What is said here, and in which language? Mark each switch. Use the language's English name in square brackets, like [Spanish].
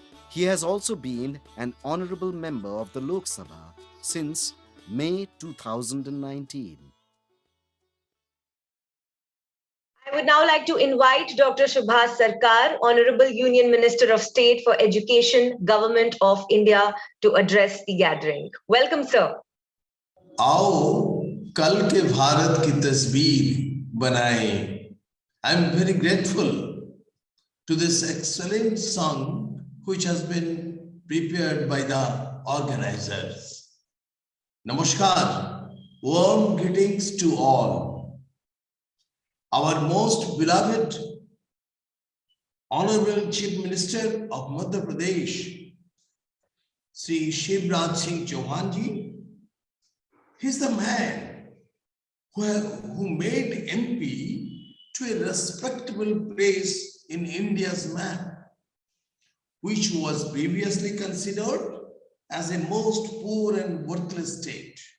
[English] He has also been an Honourable Member of the Lok Sabha since May 2019. I would now like to invite Dr. Subhas Sarkar, Honorable Union Minister of State for Education, Government of India, to address the gathering. Welcome, sir. [Hindi] आओ कल के भारत की तस्वीर बनाएं. [English] I'm very grateful to this excellent song which has been prepared by the organizers. Namaskar, warm greetings to all. Our most beloved Honorable Chief Minister of Madhya Pradesh, Shri Shivraj Singh Chauhan ji, he's the man who made MP to a respectable place in India's map, which was previously considered as a most poor and worthless state.